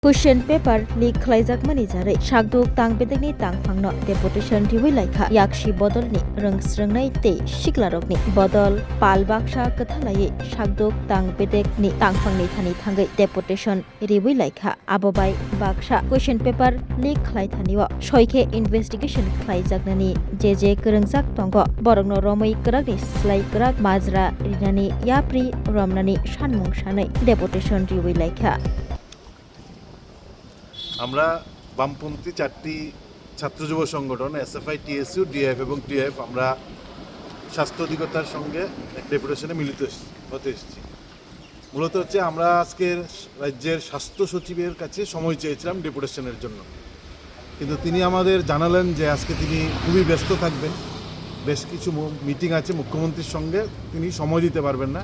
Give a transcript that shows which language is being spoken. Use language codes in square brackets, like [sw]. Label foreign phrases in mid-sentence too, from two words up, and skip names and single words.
[en] Question paper leak [trp] khlaijak jarai sakduk tangpedekni tangphangno deputation riwi laikha yakshi bodolni rongsrwngnai tei siklarokni bodol pal baksa kwthalai sakduk tangpedekni tangphangni thani thangai deputation riwi laikha abobai baksa [en] question paper leak [trp] khlaitanio soike investigation khlaijaknani je kwrwngjak tongo borokno romoi kwrakni slai kwrak majra rinani yapri romnani sanmung sanai deputation riwi laikha [bn] আমরা বামপন্থী চারটি ছাত্র যুব সংগঠন এসএফআই, টিএসইউ, ডিএফ এবং টিএফ আমরা স্বাস্থ্য অধিকর্তার সঙ্গে এক ডেপুটেশনে মিলিত হতে এসেছি। মূলত হচ্ছে আমরা আজকের রাজ্যের স্বাস্থ্য সচিবের কাছে সময় চেয়েছিলাম ডেপুটেশনের জন্য, কিন্তু তিনি আমাদের জানালেন যে আজকে তিনি খুবই ব্যস্ত থাকবেন, বেশ কিছু মিটিং আছে মুখ্যমন্ত্রীর সঙ্গে, তিনি সময় দিতে পারবেন না।